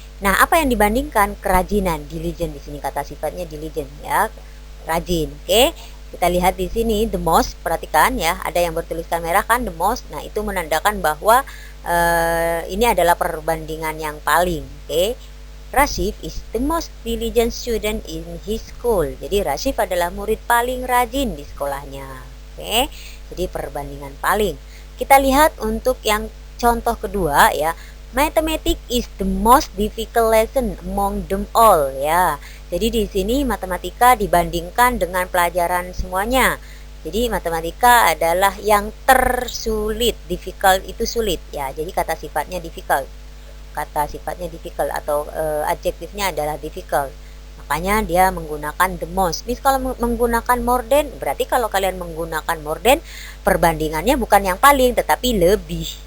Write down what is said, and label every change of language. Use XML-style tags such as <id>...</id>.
<id>Nah, apa yang dibandingkan? Kerajinan, diligent di sini kata sifatnya diligent ya, rajin. Oke. Kita lihat di sini the most, perhatikan ya, ada yang bertuliskan merah kan the most. Nah, itu menandakan bahwa ini adalah perbandingan yang paling. Oke.</id> <en>Rashif is the most diligent student in his school.</en> <id>Jadi Rashif adalah murid paling rajin di sekolahnya. Oke. Jadi perbandingan paling. Kita lihat untuk yang contoh kedua ya.</id> <en>Mathematics is the most difficult lesson among them all ya.</en> <id>Jadi di sini matematika dibandingkan dengan pelajaran semuanya. Jadi matematika adalah yang tersulit, difficult itu sulit ya. Jadi kata sifatnya difficult. Kata sifatnya difficult atau adjektifnya adalah difficult. Makanya dia menggunakan the most. Miss kalau menggunakan more than, berarti kalau kalian menggunakan more than, perbandingannya bukan yang paling tetapi lebih</id>